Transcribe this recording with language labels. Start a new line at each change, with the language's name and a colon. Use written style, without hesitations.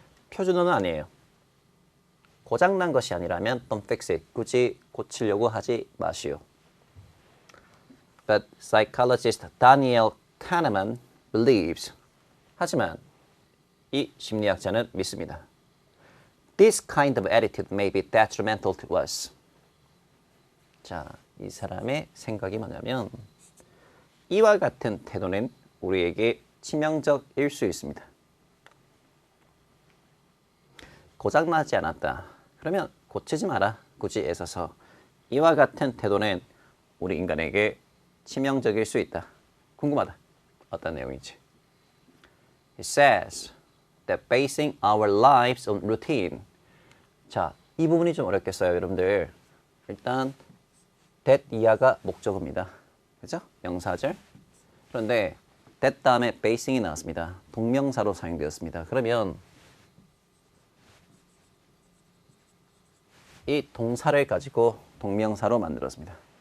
Korean: 표준어는 아니에요. 고장난 것이 아니라면
English: don't fix it.
Korean: 굳이 고치려고 하지 마시오.
English: But psychologist Daniel Kahneman believes.
Korean: 하지만 이 심리학자는 믿습니다.
English: This kind of attitude may be detrimental to us.
Korean: 자, 이 사람의 생각이 뭐냐면 이와 같은 태도는 우리에게 치명적일 수 있습니다. 고장나지 않았다. 그러면 고치지 마라. 굳이 애써서. 이와 같은 태도는 우리 인간에게 치명적일 수 있다. 궁금하다. 어떤 내용인지.
English: It says that basing our lives on routine.
Korean: 자, 이 부분이 좀 어렵겠어요, 여러분들. 일단 that 이하가 목적어입니다. 그죠? 명사절. 그런데 that 다음에 basing이 나왔습니다. 동명사로 사용되었습니다. 그러면 이 동사를 가지고 동명사로 만들었습니다.